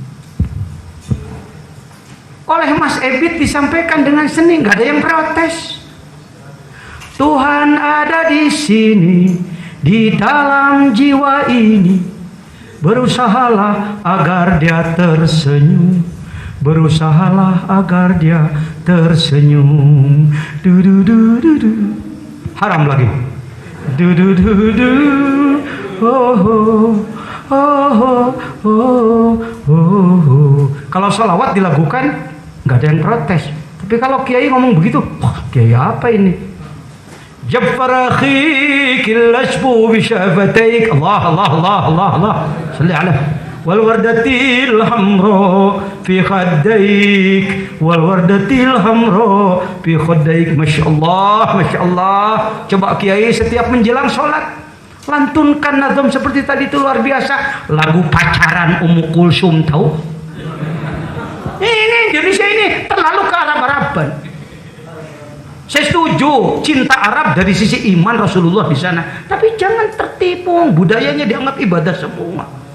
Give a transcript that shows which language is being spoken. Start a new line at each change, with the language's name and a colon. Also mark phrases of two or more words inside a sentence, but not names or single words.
Indonesian: Oleh Mas Ebit disampaikan dengan seni, nggak ada yang protes. Tuhan ada di sini, di dalam jiwa ini. Berusahalah agar dia tersenyum. Berusahalah agar dia tersenyum. Du du du du du. Haram lagi. Du du du du. Oh oh. Oh, oh, oh, oh. Kalau sholawat dilakukan nggak ada yang protes. Tapi kalau kiai ngomong begitu, wah, kiai apa ini? Jaffar akhi kilashbu bishafatik.
Arabic: الله الله الله الله الله. صلِّ على والوردة الحمراء في خدّيك والوردة الحمراء في خدّيك. ما شاء الله، ما شاء الله.
Indonesian: Coba kiai setiap menjelang sholat lantunkan nazam seperti tadi, itu luar biasa. Lagu pacaran Ummu Kulsum, tahu? Ini Indonesia ini terlalu ke Arab-Araban. Saya setuju cinta Arab dari sisi iman Rasulullah di sana, tapi jangan tertipu, budayanya dianggap ibadah semua.